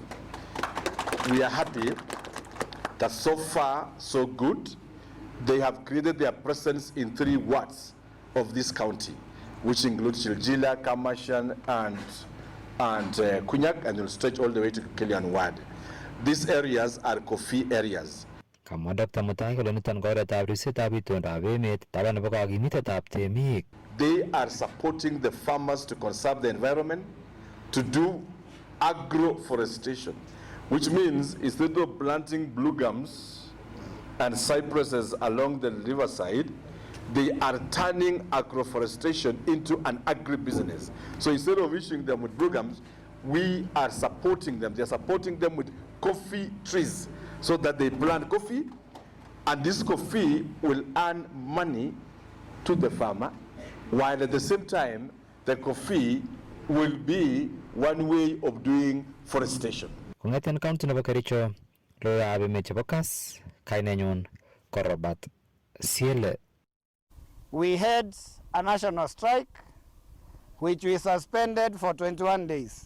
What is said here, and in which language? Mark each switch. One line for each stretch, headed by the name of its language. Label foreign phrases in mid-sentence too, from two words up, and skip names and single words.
English: We are happy that so far so good. They have created their presence in 3 wards of this county, which includes Chiljila, Kamashan, and Kunyak, and will stretch all the way to Kilian Ward. These areas are coffee areas.
Kalenjin: Kamwa Dr. Mutai kole niton ko oretab ribsetab itondab emet taban nebo kakimitetab temik.
English: They are supporting the farmers to conserve the environment, to do agroforestation, which means instead of planting blue gums and cypresses along the riverside, they are turning agroforestation into an agribusiness. So instead of issuing them with blue gums, we are supporting them. They are supporting them with coffee trees so that they plant coffee, and this coffee will earn money to the farmer, while at the same time, the coffee will be one way of doing forestation.
Kalenjin: Kong'eten county nebo Kericho, logoiwekab emet chebo Kass, kainenyun ko Robert Siele.
English: We had a national strike, which we suspended for 21 days.